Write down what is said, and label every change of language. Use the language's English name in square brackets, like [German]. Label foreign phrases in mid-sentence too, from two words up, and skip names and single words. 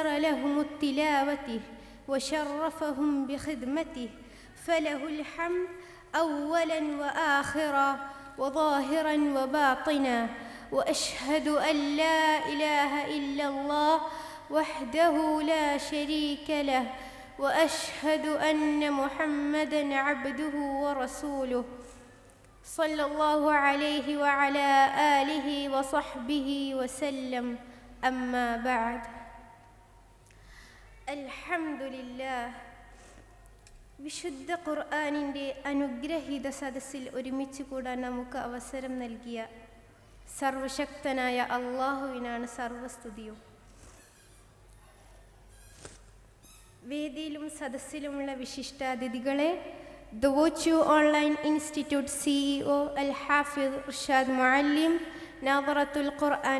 [Arabic] لهم التلاوة وشرفهم بخدمته، فله الحمد أولا وآخرا وظاهرا وباطنا، وأشهد أن لا إله إلا الله وحده لا شريك له، وأشهد أن محمدا عبده ورسوله صلى الله عليه وعلى آله وصحبه وسلم. أما بعد. الحمد لله. [Malayalam] വിശുദ്ധ ഖുർആനിൻ്റെ അനുഗ്രഹീത സദസ്സിൽ ഒരുമിച്ച് കൂടാൻ നമുക്ക് അവസരം നൽകിയ സർവശക്തനായ അള്ളാഹുവിനാണ് സർവസ്തുതിയും. വേദിയിലും സദസ്സിലുമുള്ള വിശിഷ്ടാതിഥികളെ, ദ വോച്ചു ഓൺലൈൻ ഇൻസ്റ്റിറ്റ്യൂട്ട് CEO അൽ-ഹാഫിദ് ഇർഷാദ് മുഅല്ലിം, നാദറത്തുൽ ഖുർആൻ